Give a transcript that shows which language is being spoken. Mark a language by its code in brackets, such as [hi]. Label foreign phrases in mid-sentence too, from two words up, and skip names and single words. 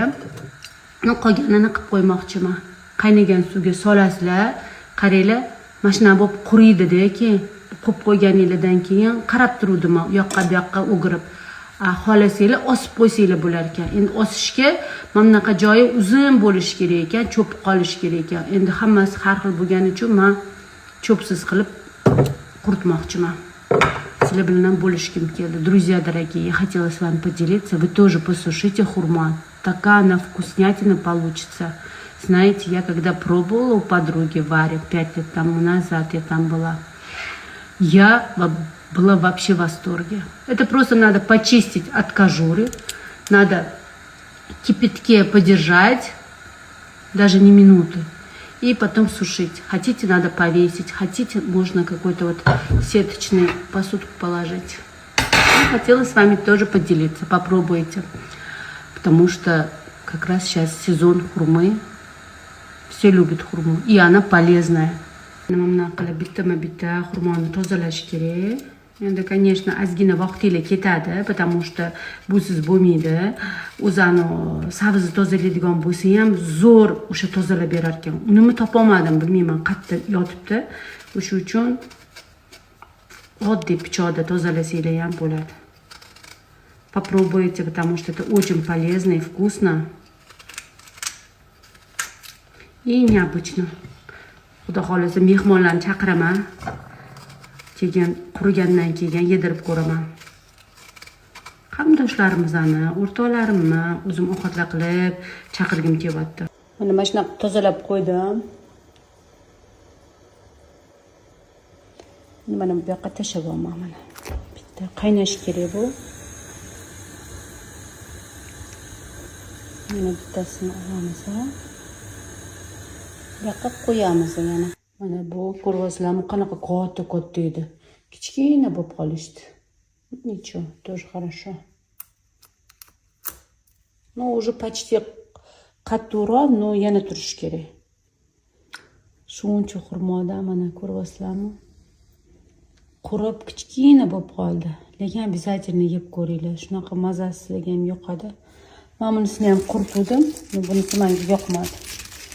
[uz] Qolganini qilib qo'ymoqchiman. Qaynagan suvga solasizlar, qaranglar, mana shuna bo'lib quriydi-da, keyin qo'yib qo'yganingizdan keyin qarab turdim, u yoqqa bu yoqqa o'girib. Xohlasanglar osib qo'ysanglar bo'lar ekan. Endi osishga mana bunaqa joyi uzun bo'lishi kerak ekan, cho'p qolishi kerak ekan. Endi hammasi har xil bo'lgani uchun men cho'psiz qilib quritmoqchiman. Sizlar bilan bo'lishkim keldi. [ru] Друзья дорогие, я хотела с вами поделиться. Вы тоже посушите хурма. Такая она вкуснятина получится. Знаете, я когда пробовала у подруги Вари 5 лет тому назад, я там была, я была вообще в восторге. Это просто надо почистить от кожуры, надо в кипятке подержать, даже не минуты, и потом сушить. Хотите, надо повесить, хотите, можно какой-то вот сеточный посудку положить. И хотела с вами тоже поделиться, попробуйте, потому что как раз сейчас сезон хурмы, все любят хурму, и она полезная. [uz] Nima qilib bittama-bitta xurmoni tozalash kerak. Endi, конечно, ozgina vaqtingiz ketadi, [ru] потому что [uz] busiz bo'lmaydi. O'zani sabzi tozalaydigan bo'lsa ham zo'r o'sha tozalab berar ekan. Unimi topolmadim, bilmayman, qayerda yotibdi. O'sha uchun oddiy pichoqda tozalasanglar ham bo'ladi. [ru] Попробуйте, потому что это очень полезно и вкусно. И необычно. [uz] Xudo xolasa mehmonlarni chaqiraman. Keyin qurigandan keyin yedirib ko'raman. Qarindoshlarimizni, o'rtoqlarimni o'zim ovqatlar qilib chaqirgim kelyapti. Mana shunaqa tozalab qo'ydim. Mana bu yoqqa tashlamayman mana. Bitta qaynash kerak bu. Mana bittasini olamiz. Yoqib qo'yamiz yana. Mana bu ko'rvaslarmi qanaqa katta edi. Kichkina bo'lib qolishdi. [ru] Ничего, тоже хорошо. Ну, уже почти qattiqroq, но [uz] yana turish kerak. Shuncha xurmoda mana ko'rvaslarmi? Qurib kichkina bo'lib qoldi. Lekin обязательно yeb ko'ringlar. Shunaqa mazasi sizlarga ham yoqadi. Men bunisini ham quritdim, bunisi menga yoqmadi.